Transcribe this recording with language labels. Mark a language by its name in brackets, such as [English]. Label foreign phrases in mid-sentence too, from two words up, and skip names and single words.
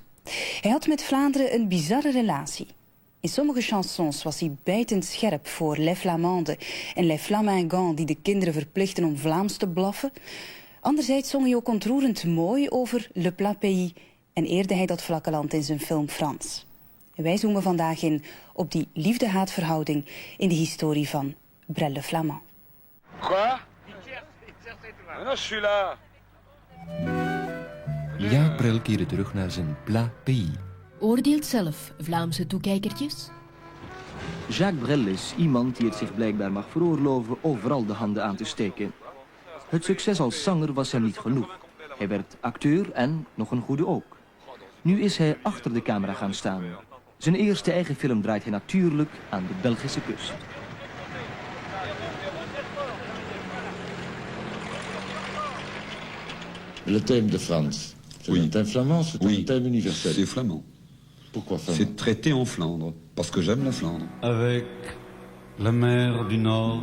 [Dutch] Hij had met Vlaanderen een bizarre relatie. In sommige chansons was hij bijtend scherp voor Les Flamandes en Les Flamingants die de kinderen verplichten om Vlaams te blaffen. Anderzijds zong hij ook ontroerend mooi over Le Plat Pays en eerde hij dat vlakke land in zijn film Frans. En wij zoomen vandaag in op die liefde-haatverhouding in de historie van Brel le Flamand. [French] Quoi? Non, je suis là. [Dutch] Jacques Brel keerde terug naar zijn Plat Pays. Oordeelt zelf, Vlaamse toekijkertjes. Jacques Brel is iemand die het zich blijkbaar mag veroorloven overal de handen aan te steken. Het succes als zanger was hem niet genoeg. Hij werd acteur en nog een goede ook. Nu is hij achter de camera gaan staan. Zijn eerste eigen film draait hij natuurlijk aan de Belgische kust. [French] Le thème de France, c'est Oui. un thème flamand, c'est Oui, un thème universel. c'est flamand. Pourquoi flamand? C'est traité en Flandre, parce que j'aime la Flandre. Avec la mer du Nord.